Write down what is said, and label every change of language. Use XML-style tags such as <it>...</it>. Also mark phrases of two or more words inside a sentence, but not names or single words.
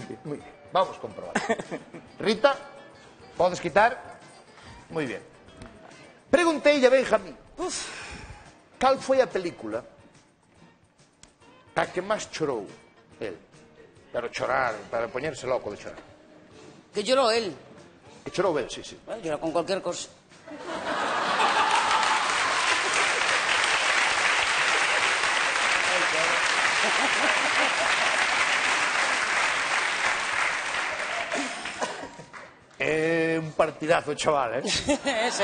<es>Muy bien. Vamos a comprobar. Rita,</es> <gl>podes quitar? Moi bien. Preguntei a Benjamín. Cal foi a película a que máis chorou el? Pero chorar, para poñerse loco de chorar.</gl> <es>Que lloró él.</es> <gl>Que chorou el, sí.</gl> <es>Bueno, llora con cualquier cosa.</es> <gl>É un partidazo, chaval, Ese.</gl>